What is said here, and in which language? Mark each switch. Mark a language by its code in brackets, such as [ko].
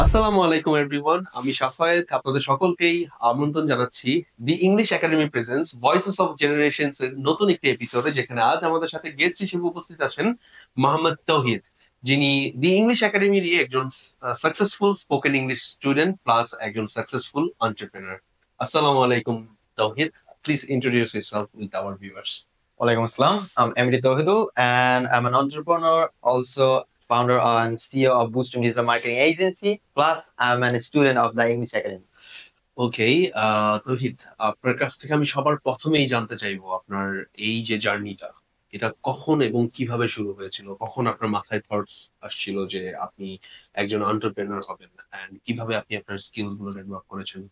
[bn] আসসালামু আলাইকুম এভরিওয়ান, আমি শাফায়েত। আপনাদের সকলকেই আমন্ত্রণ জানাচ্ছি the English academy presence voices of generations এর নতুন একটি এপিসোডে, যেখানে আজ আমাদের সাথে গেস্ট হিসেবে উপস্থিত আছেন মোহাম্মদ তৌহিদ, যিনি দি ইংলিশ একাডেমির একজন successful spoken English student plus একজন সাকসেসফুল এন্টারপ্রেনার। [ar] আসসালামু আলাইকুম [en] Tauhid, please introduce yourself with our viewers. [ar] Walaikum Assalam. [en] I'm MD Tawhidul, and I'm an entrepreneur, also founder and CEO of Bootstream Digital Marketing Agency. Plus, I'm a student of the English Academy. [bn] ওকে, তৌহিদ, আপনার কাছ থেকে আমি সবার প্রথমেই জানতে চাইবো আপনার এই যে জার্নিটা, এটা কখন এবং কিভাবে শুরু হয়েছিল? কখন আপনার মাথায় থটস আসছিল যে আপনি একজন এন্টারপ্রেনার হবেন, এন্ড কিভাবে আপনি আপনার স্কিলস গুলো ডেভেলপ করেছেন?